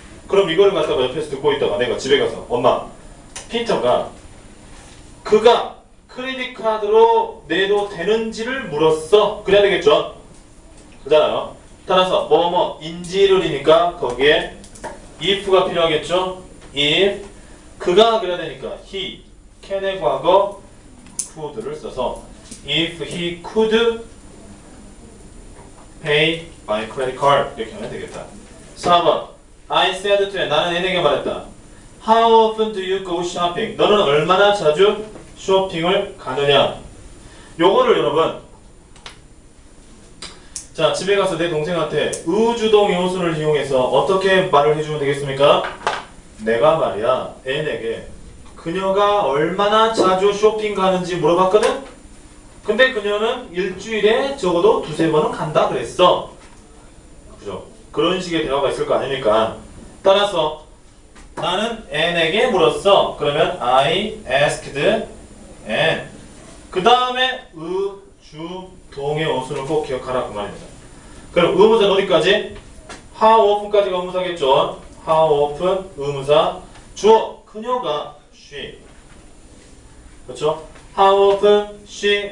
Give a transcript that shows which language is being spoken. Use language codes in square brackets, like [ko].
[ko] 그럼 이걸 갖다가 옆에서 듣고 있다가 내가 집에 가서 엄마, 피터가 그가 크레딧 카드로 내도 되는지를 물었어. 그래야 되겠죠? 그잖아요. 따라서 뭐뭐인지를이니까 거기에 if가 필요하겠죠? [en] if [ko] 그가 그래야 되니까 [en] he can의 과거 could를 써서 if he could pay by credit card [ko] 이렇게 하면 되겠다. 4번 [en] I said to [ko] 나는 N에게 말했다. [en] How often do you go shopping? [ko] 너는 얼마나 자주 쇼핑을 가느냐? 요거를 여러분 자 집에 가서 내 동생한테 의주동 요소를 이용해서 어떻게 말을 해주면 되겠습니까? 내가 말이야 N에게 그녀가 얼마나 자주 쇼핑 가는지 물어봤거든? 근데 그녀는 일주일에 적어도 2-3번은 간다 그랬어. 그죠? 그런 식의 대화가 있을 거 아닙니까? 따라서 나는 N에게 물었어. 그러면 [en] I asked N. [ko] 그 다음에 의주동의 어순을 꼭 기억하라 그 말입니다. 그럼 의문사는 어디까지? [en] How often [ko] 까지가 의문사겠죠? [en] How often [ko] 의문사 주어 그녀가 [en] she. [ko] 그렇죠? [en] How often she.